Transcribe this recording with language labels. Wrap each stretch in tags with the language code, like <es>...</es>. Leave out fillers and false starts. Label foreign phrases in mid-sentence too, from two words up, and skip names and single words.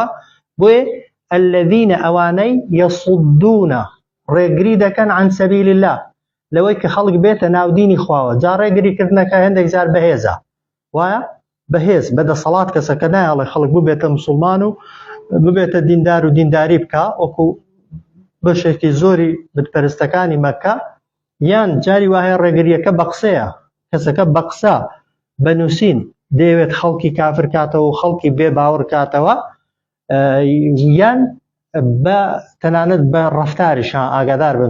<ckb>بۆیە الذين ئەوانەی يصدون ڕێگری دەکەن</ckb> <ar>عن سبيل الله</ar> <ckb>لەوەی کە خەڵک بێتە ناو دینی خواوە. جا ڕێگریکردنەکە هەندێک جار بەهێزە وایە بەهێز بەدەسەڵات کەسەکە نایڵێ خەڵک ببێتە موسڵمان و ببێتە دیندار و دینداری بکە وەکو بەشێکی زۆری بتپەرستەکانی مەکە یان جاری وایە ڕێگریەکە بە قسەیە کەسەکە بە قسە بەنووسین دەیەوێت خەڵکی کافر کاتەوە و خەڵکی بێ باوەڕ کاتەوە یان بە تەنانەت بە ڕەفتاریشان ئاگادار بن.</ckb>